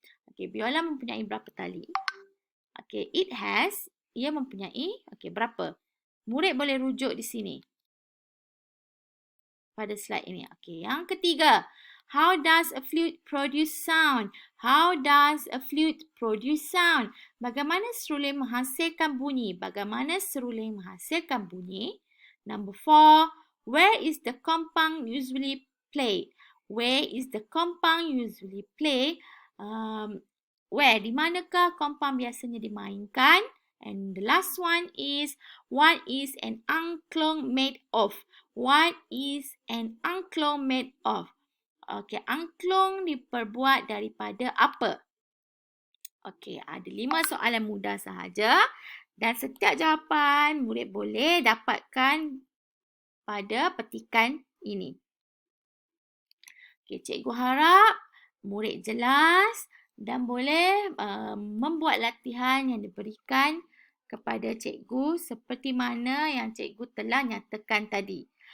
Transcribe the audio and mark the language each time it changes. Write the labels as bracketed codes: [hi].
[ms] Okey, biola mempunyai berapa tali? Okey, [en] it has. [ms] Ia mempunyai. Okey, berapa? Murid boleh rujuk di sini pada slide ini. Okey, yang ketiga. [en] How does a flute produce sound? How does a flute produce sound? [ms] Bagaimana seruling menghasilkan bunyi? Bagaimana seruling menghasilkan bunyi? [en] Number 4. Where is the kompang usually played? Where is the kompang usually played? Where? [ms] Di manakah kompang biasanya dimainkan? [en] And the last one is, what is an angklung made of? What is an angklung made of? [ms] Okey, angklung diperbuat daripada apa? Okey, ada 5 soalan mudah sahaja. Dan setiap jawapan murid boleh dapatkan pada petikan ini. Okey, cikgu harap murid jelas dan boleh membuat latihan yang diberikan kepada cikgu seperti mana yang cikgu telah nyatakan tadi.